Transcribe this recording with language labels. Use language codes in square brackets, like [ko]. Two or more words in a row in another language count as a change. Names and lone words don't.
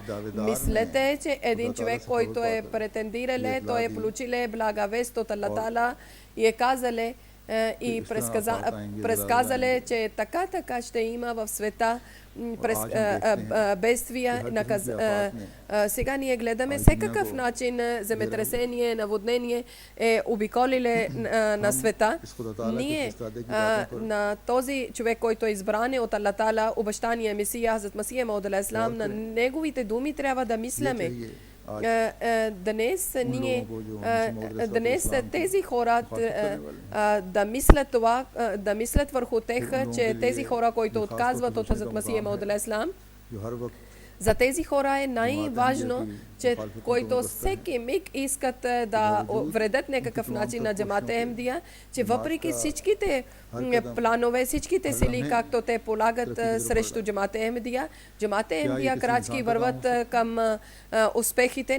[bg] Мислете, че един човек, който е претендирал, той е получил благовест от Аллах Таала и е казали и предсказали, че така ще има в света бедствия. Сега ние гледаме всекакъв начин земетресение, наводнение е обиколиле на света. Ние на този човек, който е избран от Аллах Таала, обещания Месия Хазрат Масих Мауд [ar] عليه السلام, [bg] на неговите думи трябва да мисляме. Днес тези хора да мислят това, да мислят върху тех, че тези хора, които отказват от Хазрат Масих Мауд [ar] عليه السلام, [bg] за тези хора е най-важно, че които всеки миг искат да вредят някакъв начин на джамаат Ахмадия, че въпреки всичките планове, всичките сили, както те полагат срещу джамаат Ахмадия, крачки върват към успехите.